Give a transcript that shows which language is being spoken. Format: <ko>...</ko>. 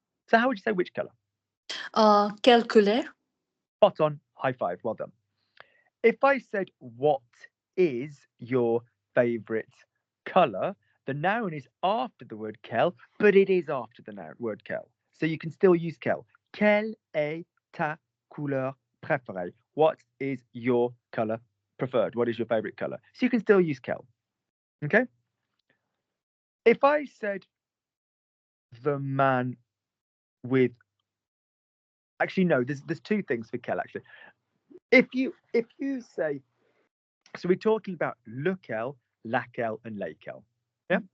<en>So how would you say which colour?</en> <fr>Quelle couleur?</fr> <en>Spot on. High five. Well done. If I said what is your favourite colour, the noun is after the word quel, but it is after the noun word quel. So you can still use quel.</en> <fr>Quelle est ta couleur préférée?</fr> <en>What is your colour preferred? What is your favourite colour? So you can still use quel. Okay? If I said the man with, actually no, there's two things for quel actually. If you say, so we're talking about lequel, laquelle, and lesquels. Yeah.</en>